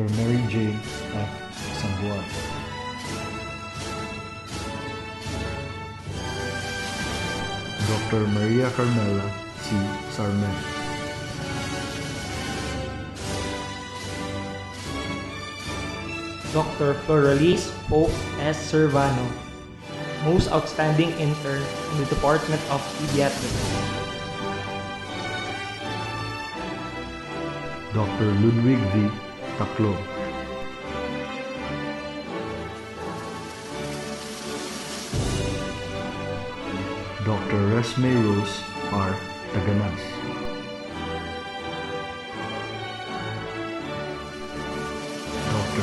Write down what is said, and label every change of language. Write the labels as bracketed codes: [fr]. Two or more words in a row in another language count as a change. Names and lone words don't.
[en] Mary Jane F. Sanguarte, Dr. Maria Carmela C. Sarmento, Dr. Floralis Pope S. Servano, most outstanding intern in the Department of Pediatrics. Dr. Ludwig V. Taclo, Dr. Resme Rose R. Taganas, Dr.